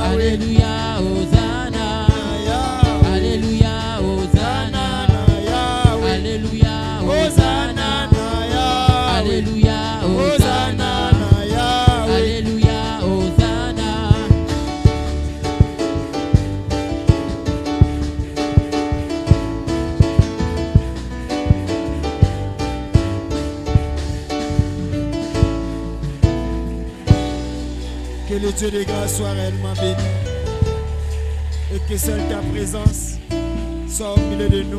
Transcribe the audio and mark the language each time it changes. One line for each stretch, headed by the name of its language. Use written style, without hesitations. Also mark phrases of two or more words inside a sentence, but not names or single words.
French: Alléluia, Hosanna. Alléluia, Hosanna. Alléluia, Hosanna. Alléluia, Hosanna. Alléluia, Hosanna. Que le Dieu de grâce soit réellement béni et que seule ta présence soit au milieu de nous.